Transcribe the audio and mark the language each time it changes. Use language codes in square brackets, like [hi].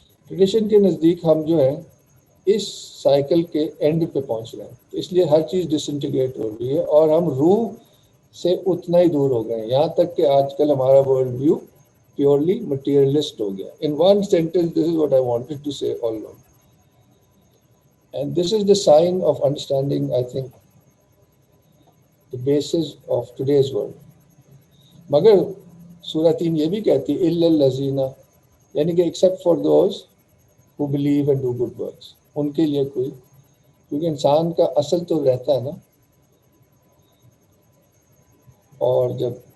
[ur] Tradition کے نزدیک ہم جو ہے اس سائیکل کے اینڈ پہ پہنچ رہے ہیں، اس لیے ہر چیز ڈس انٹیگریٹ ہو رہی ہے، اور ہم روح سے اتنا ہی دور ہو گئے ہیں، یہاں تک کہ آج کل ہمارا ورلڈ ویو پیورلی مٹیریلسٹ ہو گیا۔ [en] In one sentence, this is what I wanted to say all along. And this is the sign of understanding, I think, the basis of today's world. [ur] مگر سورہ 3 یہ بھی کہتی ہے [ar] إِلَّا الَّذِينَ، [ur] یعنی کہ [en] except for those who believe and do good works، [ur] ان کے لیے کوئی، کیونکہ انسان کا اصل تو رہتا ہے نا، اور جب